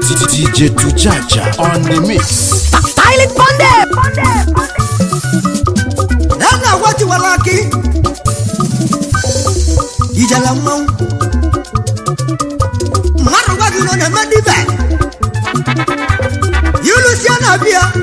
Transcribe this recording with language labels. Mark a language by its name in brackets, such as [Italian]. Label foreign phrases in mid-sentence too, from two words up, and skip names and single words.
[English] D J Tujaja on the mix. Style it, Ponde. [Igbo] Nana agwa tiwara akị. Ijele mmanwụ. Mmadụ gwa gị na ọ na-eme dibe. Ilu si ya na-abịa.